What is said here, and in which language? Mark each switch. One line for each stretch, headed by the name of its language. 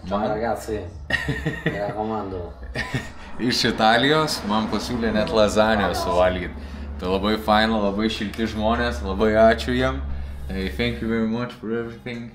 Italian: Ciao ragazzi, mi raccomando.
Lithuanian: iš Italijos, man pasiūlė net lazaniją suvalgyti. Tai labai faina, labai šilti žmonės, labai ačiū jiem.
English: Hey, thank you very much for everything.